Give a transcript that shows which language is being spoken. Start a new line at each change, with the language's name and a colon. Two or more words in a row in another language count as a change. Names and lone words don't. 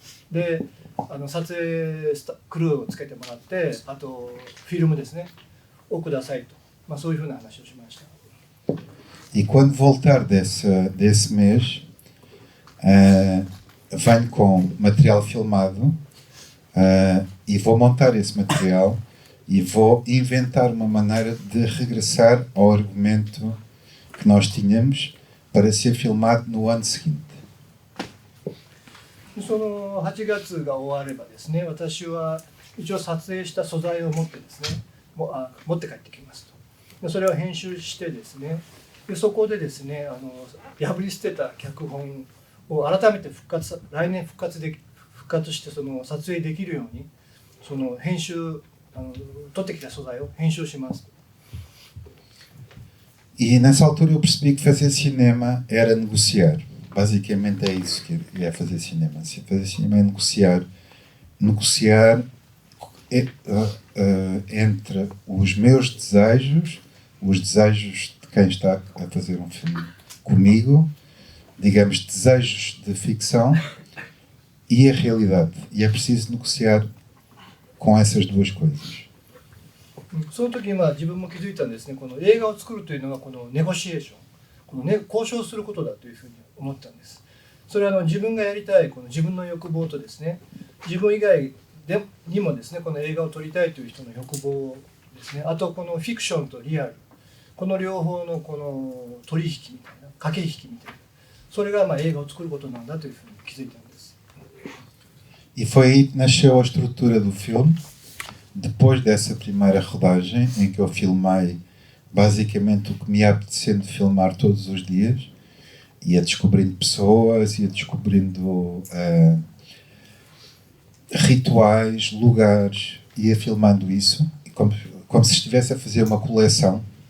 Japanese: で撮影クルーをつけてもらってあとフィルムですねをくださいと、そういうふうな話をしました。
Portuguese: E quando voltar desse mês, venho com material filmado e vou montar esse material e vou inventar uma maneira de regressar ao argumento que nós tínhamos para ser filmado no ano seguinte.
Japanese: その8月が終わればですね私は一応撮影した素材を持ってですね持って帰ってきますと。でそれを編集してですねでそこでですね破り捨てた脚本を改めて来年復活してその撮影できるようにその編集取ってきた素材を編集します。
Portuguese: E nessa altura eu percebi que fazer cinema era negociar. Basicamente é isso que é fazer cinema. Fazer cinema é negociar. Negociar entre os meus desejos, os desejos de quem está a fazer um filme comigo, digamos, desejos de ficção e a realidade. E é preciso negociar com essas duas coisas.
Japanese: その時自分も気づいたんですね。この映画を作るというのはこのネゴシエーション、交渉することだというふうに思ったんです。それは自分がやりたいこの自分の欲望とですね、自分以外にもですねこの映画を撮りたいという人の欲望ですね、あとこのフィクションとリアル、この両方のこの取引みたいな駆け引きみたいな、それが映画を作ることなんだというふうに気づいたんです。
Portuguese: E foi aí que nasceu a estrutura do filme. Depois dessa primeira rodagem, em que eu filmei basicamente o que me ia apetecendo filmar todos os dias, ia descobrindo pessoas, ia descobrindo rituais, lugares, ia filmando isso, como se estivesse a fazer uma coleção.